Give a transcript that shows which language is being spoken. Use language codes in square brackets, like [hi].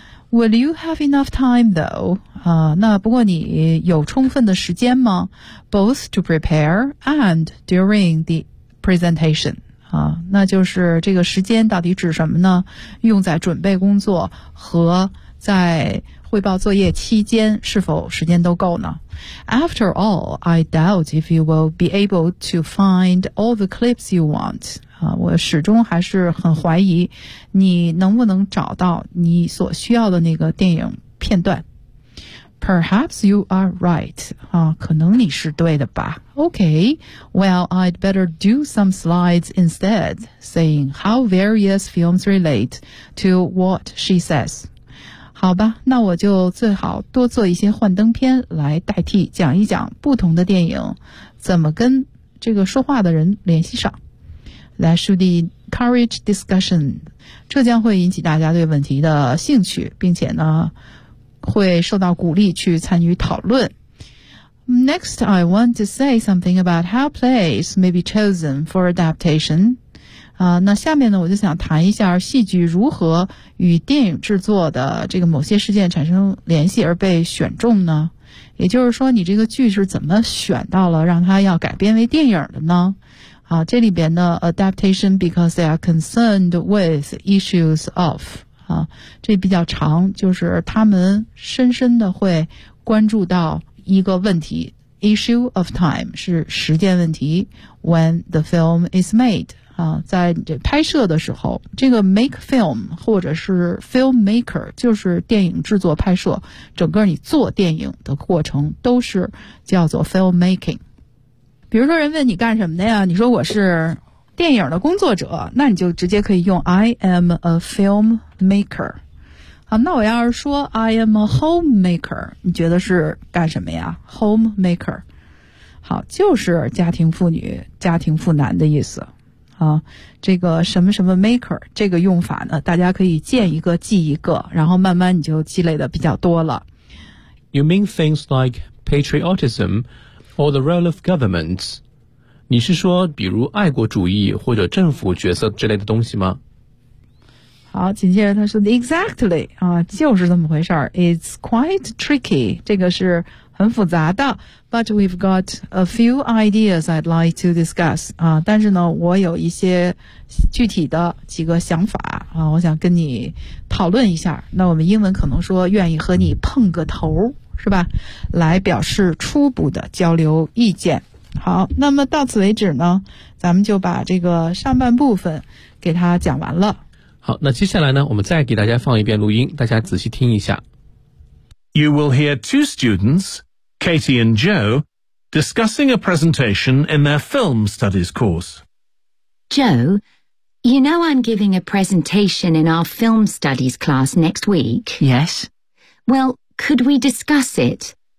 [en] Will you have enough time though? [zh] 啊、那不过你有充分的时间吗？ [en] Both to prepare and during the presentation [zh] 啊，那就是这个时间到底指什么呢？用在准备工作和在汇报作业期间是否时间都够呢？ [en] After all, I doubt if you will be able to find all the clips you want. [zh] 啊，我始终还是很怀疑你能不能找到你所需要的那个电影片段。 [en] Perhaps you are right. [zh] 啊，可能你是对的吧。 [en] Okay, well, I'd better do some slides instead, saying how various films relate to what she says. [zh] 好吧，那我就最好多做一些幻灯片来代替，讲一讲不同的电影怎么跟这个说话的人联系上。 [en] That should encourage discussion. [zh] 这将会引起大家对问题的兴趣，并且呢会受到鼓励去参与讨论。 [en] Next, I want to say something about how plays may be chosen for adaptation. [zh] 那下面呢，我就想谈一下戏剧如何与电影制作的这个某些事件产生联系而被选中呢？也就是说，你这个剧是怎么选到了让它要改编为电影的呢？啊，这里边呢 [en] ，adaptation because they are concerned with issues of。 [zh] 啊，这比较长，就是他们深深的会关注到一个问题 ， [en] issue of time [zh] 是时间问题。 [en] When the film is made， [zh] 啊，在这拍摄的时候，这个 make film 或者是 filmmaker 就是电影制作拍摄，整个你做电影的过程都是叫做 filmmaking。比如说，人问你干什么的呀？你说我是电影的工作者，那你就直接可以用 [en] I am a filmmaker。 [zh] 好，那我要是说 [en] I am a homemaker， [zh] 你觉得是干什么呀？ homemaker， 好，就是家庭妇女，家庭妇男的意思。好，这个什么什么 maker 这个用法呢，大家可以见一个记一个，然后慢慢你就积累的比较多了。 [en] You mean things like patriotism or the role of governments? [zh] 你是说比如爱国主义或者政府角色之类的东西吗？好，紧接着他说 exactly 啊，就是这么回事儿。 [en] It's quite tricky， [zh] 这个是很复杂的。 [en] But we've got a few ideas I'd like to discuss [zh] 啊，但是呢，我有一些具体的几个想法啊，我想跟你讨论一下。那我们英文可能说愿意和你碰个头是吧，来表示初步的交流意见。好，那么到此为止呢，咱们就把这个上半部分给他讲完了。好，那接下来呢，我们再给大家放一遍录音，大家仔细听一下。 [en] You will hear two students, Katie and Joe, discussing a presentation in their film studies course. Joe, you know I'm giving a presentation in our film studies class next week? Yes. Well, could we discuss it?